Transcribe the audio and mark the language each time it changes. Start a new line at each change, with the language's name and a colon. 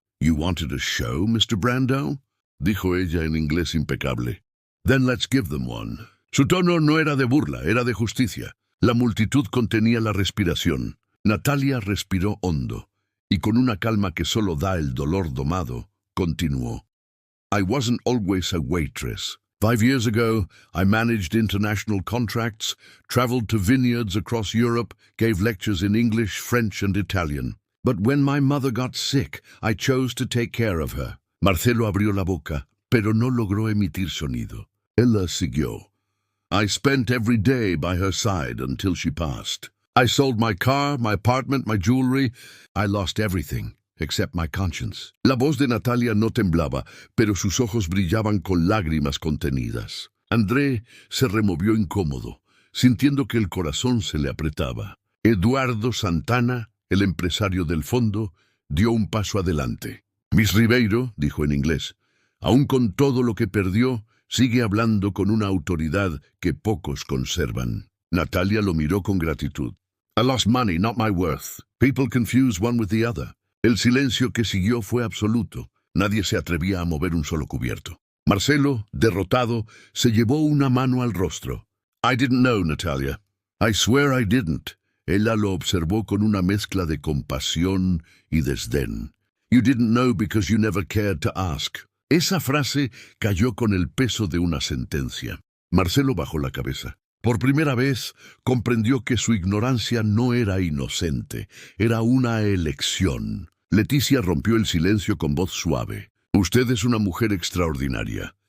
English: «You wanted a show, Mr. Brando?»,
Spanish: dijo ella en inglés impecable.
English: «Then let's give them one».
Spanish: Su tono no era de burla, era de justicia. La multitud contenía la respiración. Natalia respiró hondo, y con una calma que solo da el dolor domado, continuó.
English: «I wasn't always a waitress. 5 years ago, I managed international contracts, traveled to vineyards across Europe, gave lectures in English, French, and Italian. But when my mother got sick, I chose to take care of her.
Spanish: Marcelo abrió la boca, pero no logró emitir sonido. Él la siguió.
English: I spent every day by her side until she passed. I sold my car, my apartment, my jewelry. I lost everything, except my conscience.
Spanish: La voz de Natalia no temblaba, pero sus ojos brillaban con lágrimas contenidas. André se removió incómodo, sintiendo que el corazón se le apretaba. Eduardo Santana, el empresario del fondo, dio un paso adelante. Miss Ribeiro, dijo en inglés, aún con todo lo que perdió, sigue hablando con una autoridad que pocos conservan. Natalia lo miró con gratitud.
English: I lost money, not my worth. People confuse one with the other.
Spanish: El silencio que siguió fue absoluto. Nadie se atrevía a mover un solo cubierto. Marcelo, derrotado, se llevó una mano al rostro.
English: I didn't know, Natalia. I swear I didn't.
Spanish: Ella lo observó con una mezcla de compasión y desdén.
English: You didn't know because you never cared to ask.
Spanish: Esa frase cayó con el peso de una sentencia. Marcelo bajó la cabeza. Por primera vez comprendió que su ignorancia no era inocente, era una elección. Leticia rompió el silencio con voz suave. Usted es una mujer extraordinaria.